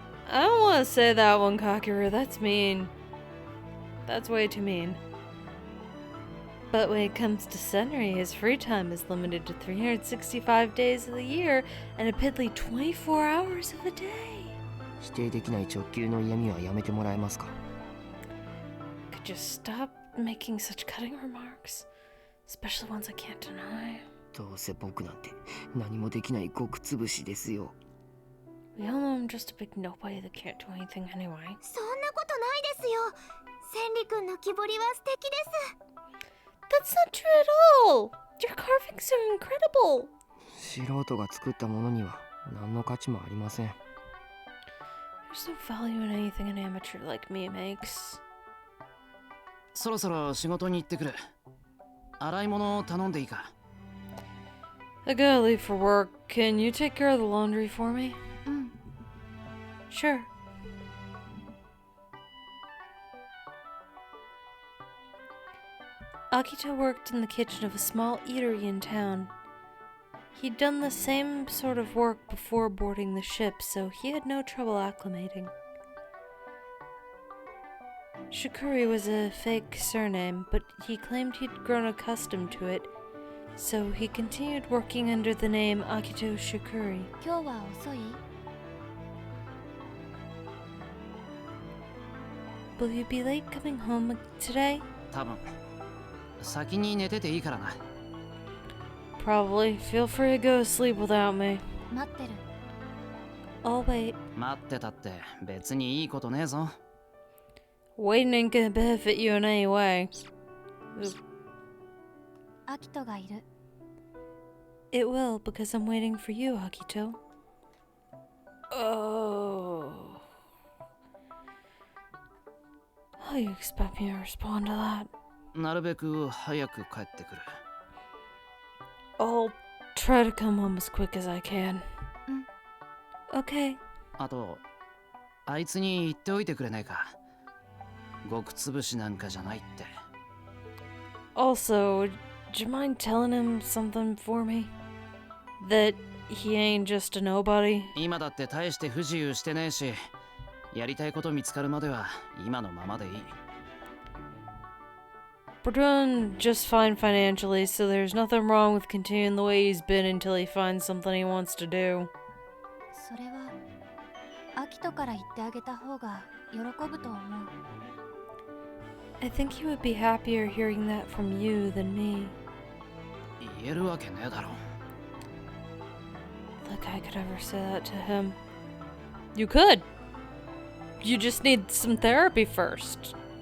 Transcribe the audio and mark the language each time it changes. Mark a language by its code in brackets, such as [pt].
[en] I don't want to say that one, Kakeru. That's mean. That's way too mean. But when it comes to Senri, his free time is limited to 365 days of the year and a piddly 24 hours of a day. [ja] 否定できない直球の嫌味はやめてもらえますか? [en] Could you stop making such cutting remarks? Especially ones I can't deny. [ja] どうせ僕なんて何もできない極つぶしですよ。 [en] We all know I'm just a big nobody that can't do anything anyway. [ja] そんなことないですよ。千里くんの木彫りは素敵です。 [en] That's not true at all! Your carvings are incredible! [ja] 素人が作ったものには何の価値もありません。 [en] There's no value in anything an amateur like me makes. [ja] そろそろ仕事に行ってくる。洗い物を頼んでいいか? [en] I gotta leave for work. Can you take care of the laundry for me? [ja] うん。 [en] Sure. Akito worked in the kitchen of a small eatery in town. He'd done the same sort of work before boarding the ship, so he had no trouble acclimating. Shikuri was a fake surname, but he claimed he'd grown accustomed to it, so he continued working under the name Akito Shikuri. [ja] 今日は遅い？ [en] Will you be late coming home today? [ja] 多分先に寝てていいからな。 [en] Probably. Feel free to go to sleep without me. [ja] 待ってる。 [en] I'll wait. [ja] 待ってたって別にいいことねえぞ。 [en] Waiting ain't gonna benefit you in any way. [ja] アキトがいる。 [en] It will, because I'm waiting for you, Akito. Oh. How do you expect me to respond to that? [ja] なるべく早く帰ってくる。 [en] I'll try to come home as quick as I can. Okay. [ja] あとあいつに言っておいてくれないか。ごくつぶしなんかじゃないって。 [en] Also, would you mind telling him something for me? That he ain't just a nobody? [ja] 今だって大して不自由してねえし、やりたいこと見つかるまでは今のままでいい。 [en] We're doing just fine financially, so there's nothing wrong with continuing the way he's been until he finds something he wants to do. [ja] それはアキトから言ってあげた方が喜ぶと思う。 [en] I think he would be happier hearing that from you than me. [ja] 言えるわけねえだろ。 [en] Like I could ever say that to him. You could. You just need some therapy first.